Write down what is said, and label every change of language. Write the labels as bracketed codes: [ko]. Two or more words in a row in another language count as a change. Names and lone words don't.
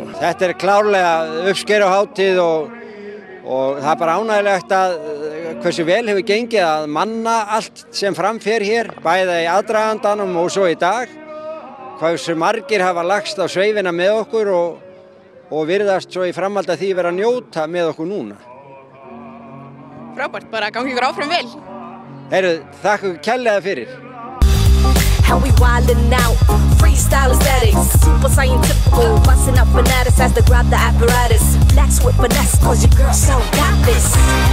[is] Þetta er klárlega uppskeruhátíð og það er bara ánægilegt að hversu vel hefur gengið að manna allt sem framfer hér, bæði í aðdragandanum og svo í dag. Hversu margir hafa lagst á sveifina með okkur og virðast svo í framhaldi að því vera að njóta með okkur núna. Frábært, bara gangi ykkur áfram vel. Heyrðu, þakka ykkur kærlega fyrir. [en] How we wildin' out, freestyle aesthetics, super scientific, busting up fanatics as they grab the apparatus. Flex with finesse, cause your girl so got this.